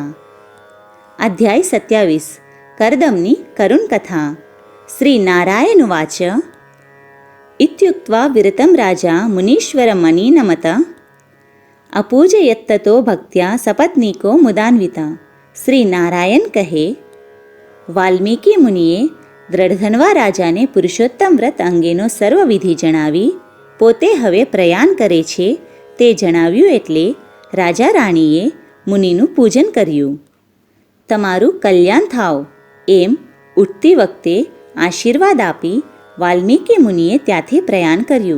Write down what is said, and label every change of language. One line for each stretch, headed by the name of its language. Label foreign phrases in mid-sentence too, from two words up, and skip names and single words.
Gujarati: અધ્યાય 27 કર્દમની કરુણ કથા।
Sanskrit: श्री नारायण उवाच इत्युक्त्वा विरतं राजा मुनीश्वरमनीनमत अपूजयत्ततो भक्त्या सपत्नीको मुदान्विता।
Gujarati: श्री नारायण કહે, વાલ્મીકી મુનિએ દ્રઢધનવા રાજાને પુરુષોત્તમ વ્રત અંગેનો સર્વવિધિ જણાવી પોતે હવે પ્રયાણ કરે છે તે જણાવ્યું એટલે રાજા રાણીએ મુનિનું પૂજન કર્યું. તમારું કલ્યાણ થાવ એમ ઉઠતી વખતે આશીર્વાદ આપી વાલ્મીકી મુનિએ ત્યાંથી પ્રયાણ કર્યું.